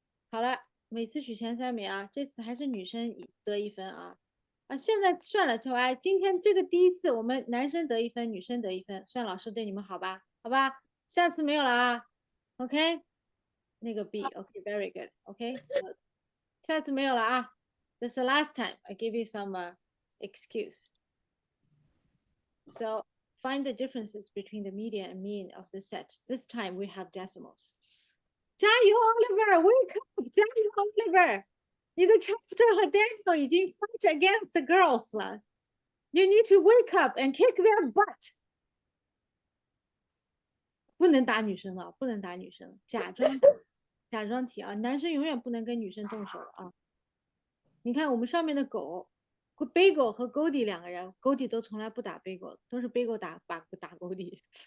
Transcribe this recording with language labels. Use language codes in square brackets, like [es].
[zh] 好了，每次取前3名啊，这次还是女生得1分啊。现在算了，今天这个第1次我们男生得1分，女生得1分，算老师对你们好吧？好吧，下次没有了啊。 OK，那个 B，OK， [en] very good， [zh] OK，下次没有了啊。 [en] This is the last time I give you some excuse. So find the differences between the median and mean of the set. This time we have decimals. [zh] 加油 [en] Oliver，wake up！ [zh] 加油 Oliver！ 你的 chapter 和 Daniel 已经 [en] fight against the girls [zh] 了。 [en] You need to wake up and kick their butt。 [zh] 不能打女生了，不能打女生，假装题啊，男生永远不能跟女生动手啊。你看我们上面的狗，Bagel 和 Goldie 2个人，Goldie 都从来不打 Bagel，都是 Bagel 打 Goldie。